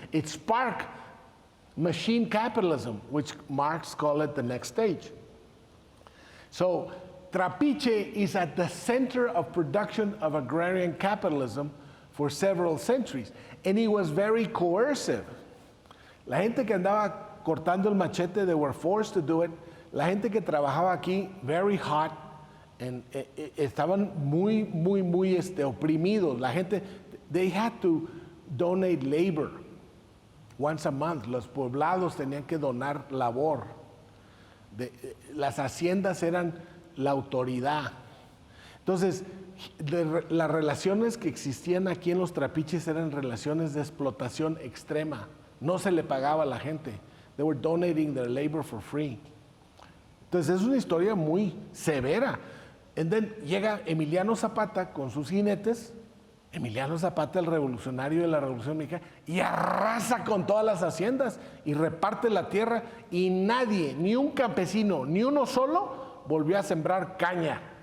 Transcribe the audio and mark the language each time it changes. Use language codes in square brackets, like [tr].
[en] It sparked machine capitalism, which Marx called it the next stage. So Trapiche is at the center of production of agrarian capitalism for several centuries, and it was very coercive. [es] La gente que andaba cortando el machete, [en] they were forced to do it. [es] La gente que trabajaba aquí, [en] very hot, and [es] estaban muy oprimidos. La gente, [en] they had to donate labor once a month. [es] Los poblados tenían que donar labor. Las haciendas eran la autoridad. Entonces, las relaciones que existían aquí en los trapiches eran relaciones de explotación extrema. No se le pagaba a la gente. [en] They were donating their labor for free. [es] Entonces, es una historia muy severa. [en] And then [es] llega Emiliano Zapata con sus jinetes. Emiliano Zapata, el revolucionario de la Revolución Mexicana, y arrasa con todas las haciendas y reparte la tierra, y nadie, ni un campesino, ni uno solo, volvió a sembrar caña.